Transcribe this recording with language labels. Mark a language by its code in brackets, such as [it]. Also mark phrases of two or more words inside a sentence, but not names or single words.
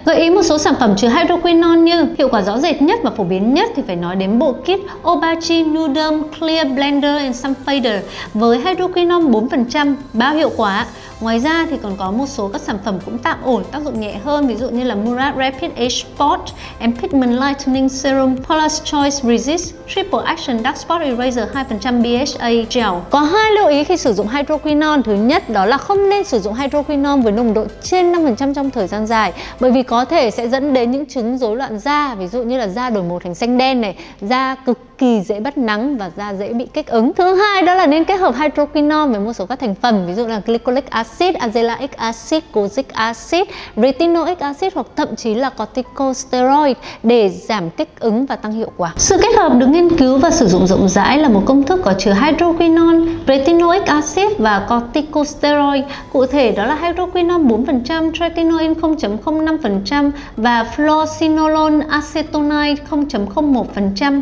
[vi] Gợi ý một số sản phẩm chứa hydroquinone như hiệu quả rõ rệt nhất và phổ biến nhất thì phải nói đến bộ kit Obagi Nudum Clear Blender and Sulfader với hydroquinone 4%, bao hiệu quả. Ngoài ra thì còn có một số các sản phẩm cũng tạm ổn, tác dụng nhẹ hơn, ví dụ như là Murad Rapid Age Spot and Pigment Lightening Serum, Paula's Choice Resist, Triple Action Dark Spot Eraser 2% BHA Gel. Có 2 lưu ý khi sử dụng hydroquinone. Thứ nhất đó là không nên sử dụng hydroquinone với nồng độ trên 5% trong thời gian dài, bởi vì có thể sẽ dẫn đến những chứng rối loạn da, ví dụ như là da đổi màu thành xanh đen này, da cực kỳ dễ bắt nắng và da dễ bị kích ứng. Thứ hai đó là nên kết hợp hydroquinone với một số các thành phần, ví dụ là glycolic acid, azelaic acid, kojic acid, retinoic acid hoặc thậm chí là corticosteroid để giảm kích ứng và tăng hiệu quả. Sự kết hợp được nghiên cứu và sử dụng rộng rãi là một công thức có chứa hydroquinone, retinoic acid và corticosteroid. Cụ thể đó là hydroquinone 4%, tretinoin 0.05% và fluocinolone acetonide 0.01%.